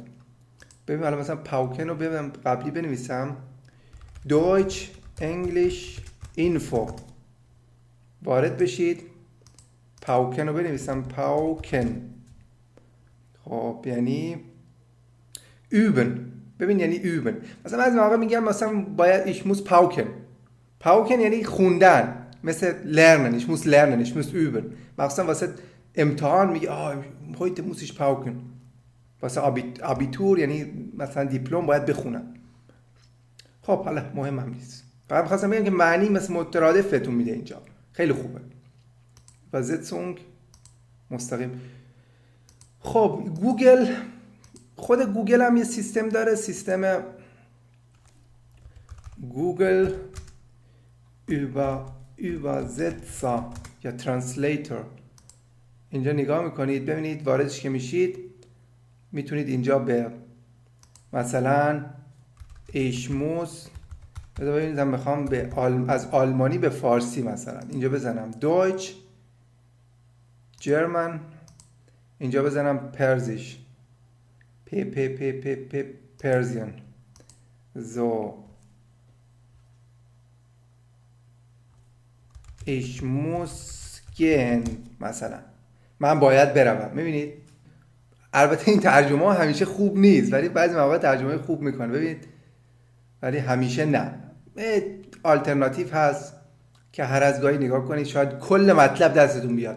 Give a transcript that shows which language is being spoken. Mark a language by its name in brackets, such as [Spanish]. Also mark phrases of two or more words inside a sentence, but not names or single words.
[Persian] ببین حالا مثلا پاوکن رو ببینم قبلی بنویسم [German] Deutsch English Info، [Persian] وارد بشید. پاوکن رو بنویسم پاوکن، خب یعنی üben. ببین یعنی üben. مثلا از موقع میگم مثلا باید [German] ich muss [Persian] پاوکن یعنی خوندن، مثل [German] lernen ich muss lernen ich muss üben. [Persian] مثلا واسه امتحان میگه [German] heute muss ich pauken. [Persian] واسه آبیتور یعنی مثلا دیپلم باید بخونم. خب حالا مهم هم نیست، فقط می‌خواستم بگم که معنی مثل مترادف بهتون میده اینجا. خیلی خوبه. و زتسونگ مستقیم. خب خود گوگل هم یه سیستم داره، سیستم گوگل übersetzer یا ترنسلیتور. اینجا نگاه میکنید، ببینید واردش که میشید میتونید اینجا به مثلا [German] ich muss، [Persian] ببینید من میخوام از آلمانی به فارسی مثلا اینجا بزنم Deutsch German، اینجا بزنم پرزیش پرزیان [German] so ich muss gehen [Persian] مثلا من باید بروم. میبینید البته این ترجمه همیشه خوب نیست، ولی بعضی مواقع ترجمه خوب میکنه، ببینید، ولی همیشه نه. آلترناتیو هست که هر از گاهی نگاه کنید شاید کل مطلب دستتون بیاد.